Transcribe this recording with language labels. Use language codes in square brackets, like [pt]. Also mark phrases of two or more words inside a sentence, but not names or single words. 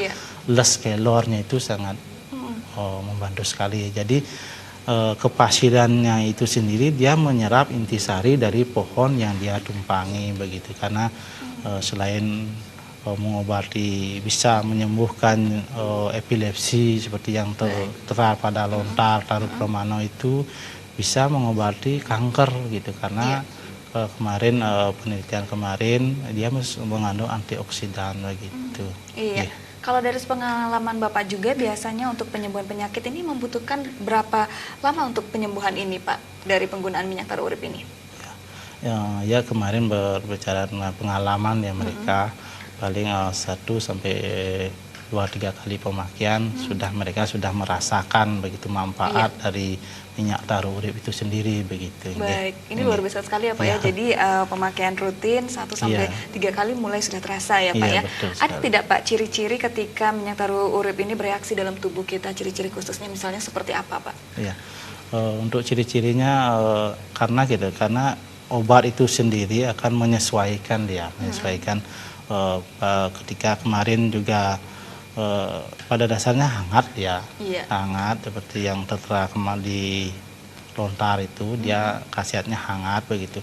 [id] Les kelornya itu sangat membantu sekali. Jadi kepasilannya itu sendiri dia menyerap intisari dari pohon yang dia tumpangi begitu, karena selain mengobati, bisa menyembuhkan epilepsi seperti yang tertera pada lontar taru pramana itu, bisa mengobati kanker gitu, karena kemarin penelitian kemarin dia mengandung antioksidan begitu. Iya. Kalau dari pengalaman Bapak juga, biasanya untuk penyembuhan penyakit ini membutuhkan berapa lama untuk penyembuhan ini, Pak, dari penggunaan minyak taru urip ini? Ya kemarin berbicara dengan pengalaman ya mereka, paling 1 sampai 2-3 kali pemakaian mereka sudah merasakan begitu manfaat dari minyak taru urip itu sendiri begitu. Baik, ini luar biasa sekali ya Pak ya. Jadi pemakaian rutin 1 sampai 3 kali mulai sudah terasa ya Pak ya. Ada tidak Pak ciri-ciri ketika minyak taru urip ini bereaksi dalam tubuh kita, ciri-ciri khususnya misalnya seperti apa Pak? Iya. Untuk ciri-cirinya karena obat itu sendiri akan menyesuaikan ketika kemarin juga pada dasarnya hangat ya, hangat seperti yang tertera di lontar itu, dia khasiatnya hangat begitu.